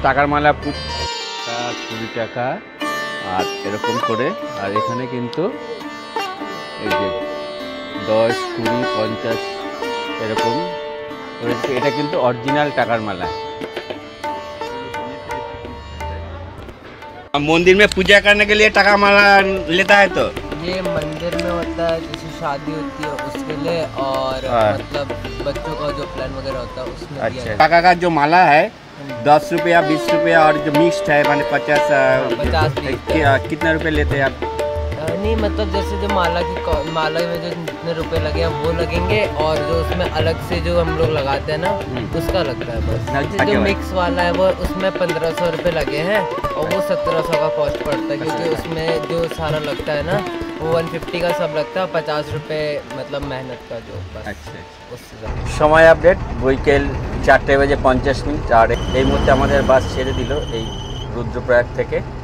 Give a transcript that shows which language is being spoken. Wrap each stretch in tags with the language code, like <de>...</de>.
<bn>টাকার মালা 20 টাকা আর এরকম করে। আর এখানে কিন্তু এই যে 10, 20, 50 এরকম রয়েছে। এটা কিন্তু অরিজিনাল টাকার माला।</bn> <hi>मंदिर में पूजा करने के लिए टाका माला लेता है, तो ये मंदिर में होता है, जैसे शादी होती है उसके लिए, और मतलब बच्चों का जो प्लान वगैरह होता है उसमें। अच्छा, टाका का जो माला है 10 रुपया, 20 रुपया, और जो मिक्स्ड है माने 50 कितना रुपये लेते हैं आप? नहीं, मतलब जैसे जो माला में जो जितने रुपए लगे हैं वो लगेंगे, और जो उसमें अलग से जो हम लोग लगाते हैं ना उसका लगता है बस। जो मिक्स वाला है वो उसमें 1500 रुपये लगे हैं, और वो 1700 का कॉस्ट पड़ता है, क्योंकि उसमें जो सारा लगता है ना वो 150 का सब लगता है, 50 रुपये मतलब मेहनत का जो। अच्छा, उससे समय</hi> <bn>আপডেট বৈকাল 4:50। আর এই মুহূর্তে আমাদের বাস ছেড়ে দিল এই রুদ্রপ্রয়াগ থেকে।</bn>